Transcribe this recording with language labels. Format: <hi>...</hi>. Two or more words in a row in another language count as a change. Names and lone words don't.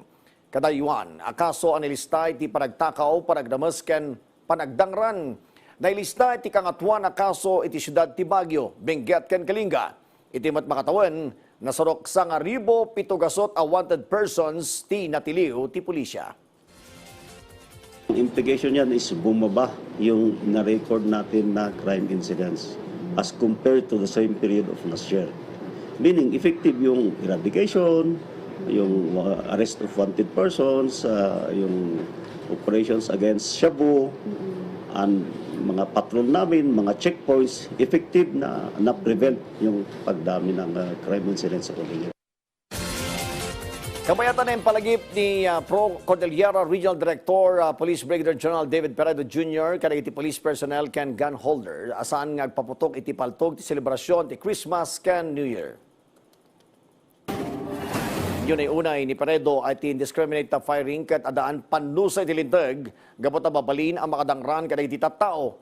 <ilo>Kadayuan, akaso anilista iti panagtakaw, panagdamas ken panagdangran. Nailista iti kangatwan akaso iti syudad ti Baguio, Benguet ken Kalinga. Iti matmakatawan, nasurok 1,700 a wanted persons ti natiliw ti pulisya.</ilo> <tl>Ang implication yan is bumaba yung na-record natin na</tl> <en>crime incidents as compared to the same period of last year. Meaning, effective yung eradication, yung arrest of wanted persons, yung operations against shabu, and mga patrol namin, mga checkpoints, effective na prevent</en> <tl>yung pagdami ng</tl> <en>crime incidents sa Cordillera.</en> <ilo>Kamayatan na yung palagip ni PRO Cordillera Regional Director, Police Brigadier General David Peredo Jr., kada iti</ilo> <en>police personnel</en> <ilo>ken</ilo> <en>gun holder,</en> <ilo>asan ngagpaputok iti paltog ti selebrasyon ti Christmas ken New Year. Yun ay unay ni Peredo ay ti</ilo> <en>Indiscriminate firing</en> <ilo>ket adaan panusay ti linteg, gapot na babalin ang makadangran kada iti tattao.</ilo>